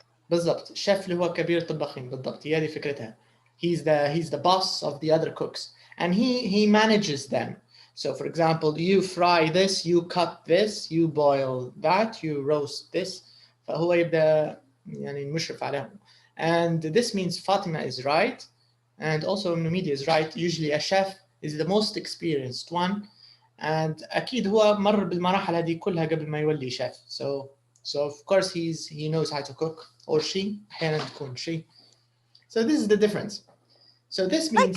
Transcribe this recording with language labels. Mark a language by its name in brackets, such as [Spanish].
[Arabic] بالضبط، شيف اللي هو كبير الطباخين بالضبط، هي هذه فكرتها. [English] He's the boss of the other cooks, and he manages them. So for example, you fry this, you cut this, you boil that, you roast this. [Arabic] فهو يبدأ يعني المشرف عليهم. [English] And this means Fatima is right, and also Media is right. Usually a chef is the most experienced one, and [Arabic] أكيد هو مر بالمراحل هذه كلها قبل ما يولي [English] chef. So of course he knows how to cook, or she, [Arabic] أحيانا تكون [English] she. So this is the difference. So this means